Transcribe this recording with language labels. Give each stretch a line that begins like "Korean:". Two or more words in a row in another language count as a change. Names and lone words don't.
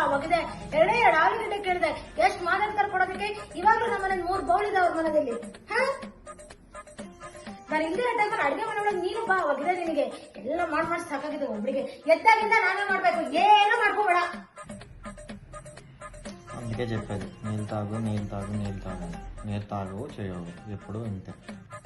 Kannada: ಅವಾಗಿದೆ 2 ಆಲೂಗಡ್ಡೆ ಕೇಳಿದೆ, ಎಷ್ಟು ಮಾತಾಡ್ತಾರೆ ಕೊಡೋದಕ್ಕೆ. ಇವಾಗ್ಲೂ ನಮ್ಮನೆ 3 ಬೌಲ್ ಇದೆ ಅವ್ರ ಮನೆಯಲ್ಲಿ. ನಾನು ಇಲ್ಲದೆ ಟೈಮಲ್ಲಿ ಅಡಿಗೆ ಮಾಡೋದು ನೀನು ಬಾ, ಅವಾಗಿದೆ ನಿನಗೆ ಎಲ್ಲ ಮಾಡಿ ಸಾಕಾಗಿದೆ. ಒಬ್ಳಿಗೆ ಎದ್ದಾಗಿಂದ ನಾನೇ ಮಾಡ್ಬೇಕು, ಏನೋ ಮಾಡ್ಕೋಬೇಡ.
Telugu: అందుకే చెప్పేది నీళ్ళు తాగు నీళ్ళు తాగు నీళ్ళు తాగు నీరు తాగు చేయవు ఎప్పుడు ఇంతే.